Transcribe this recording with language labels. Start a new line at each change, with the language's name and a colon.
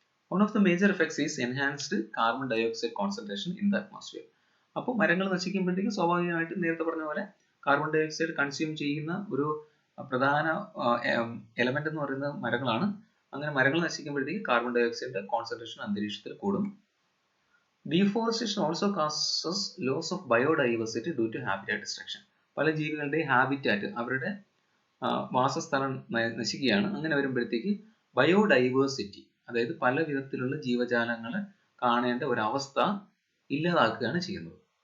English: One of the major effects is enhanced carbon dioxide concentration in the atmosphere.
Malayalam: അപ്പോൾ മരങ്ങൾ നശിക്കുമ്പോഴത്തേക്കും സ്വാഭാവികമായിട്ട് നേരത്തെ പറഞ്ഞ പോലെ കാർബൺ ഡൈ ഓക്സൈഡ് കൺസ്യൂം ചെയ്യുന്ന ഒരു പ്രധാന എലമെന്റ് എന്ന് പറയുന്നത് മരങ്ങളാണ്. അങ്ങനെ മരങ്ങൾ നശിക്കുമ്പോഴത്തേക്ക് കാർബൺ ഡൈ ഓക്സൈഡിന്റെ കോൺസെൻട്രേഷൻ അന്തരീക്ഷത്തിൽ കൂടും.
English: Deforestation also causes loss of biodiversity due to habitat destruction.
Malayalam: പല ജീവികളുടെയും ഹാബിറ്റാറ്റ്, അവരുടെ വാസസ്ഥലം നശിക്കുകയാണ്. അങ്ങനെ വരുമ്പോഴത്തേക്ക് ബയോഡൈവേഴ്സിറ്റി, അതായത് പല വിധത്തിലുള്ള ജീവജാലങ്ങൾ കാണേണ്ട ഒരവസ്ഥ ഇല്ലാതാക്കുകയാണ് ചെയ്യുന്നത്.